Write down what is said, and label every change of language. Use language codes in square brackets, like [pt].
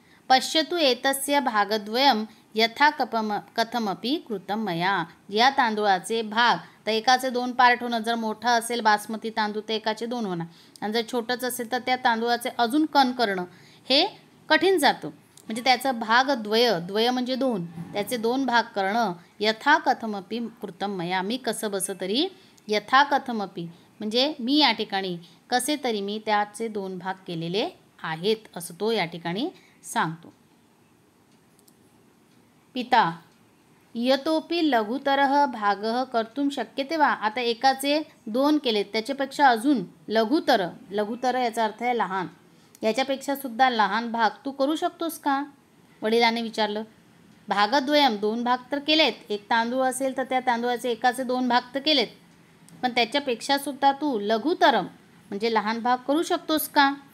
[sa] पश्यतु एतस्य भागद्वयम यथा कथमपि कृतं मया. [mr] या तांदूळाचे भाग तर एकाचे 2 पार्ट होणं. जर मोठा असेल बासमती तांदूळ तर एकाचे 2 होणार आणि जर छोटंच असेल तर त्या तांदूळाचे अजून कण करणं हे कठीण जातं. म्हणजे त्याचं भाग द्वय म्हणजे 2, त्याचे 2 भाग करणं. [sa] यथा कथमपि कृतं मया. [mr] मी कसं बसं तरी यथा कथमपि म्हणजे मी या ठिकाणी कसे तरी मी त्याचे 2 भाग केलेले आहेत असं तो या ठिकाणी सांगतो. [sa] पिता यतोपि लघुतरः भागः कर्तुं शक्यते वा. [mr] आता एकाचे 2 केलेत त्याच्यापेक्षा अजून लघुतर. लघुतर याचा अर्थ आहे लहान. याच्यापेक्षा सुद्धा लहान भाग तू करू शकतोस का? वडिलांनी विचारलं. भागद्वयम 2 भाग तर केलेत. एक तांदूळ असेल तर त्या तांदूळाचे एकाचे 2 भाग तर केलेत, पण त्याच्यापेक्षा सुद्धा तू लघुतरम म्हणजे लहान भाग करू शकतोस का?